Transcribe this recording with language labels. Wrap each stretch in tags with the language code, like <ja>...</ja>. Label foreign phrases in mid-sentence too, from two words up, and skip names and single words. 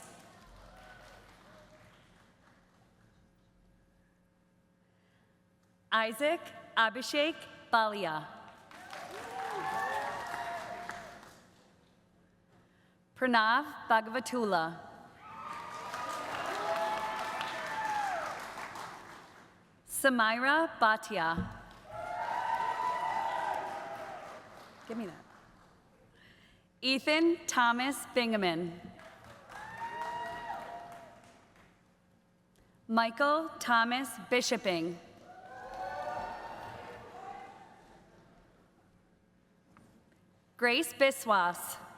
<en>Isaac Abhishek Balia. Pranav Bhagavatula. Samira Bhatia. Give me that. Ethan Thomas Bingaman. Michael Thomas Bishoping. Grace Biswas.</en>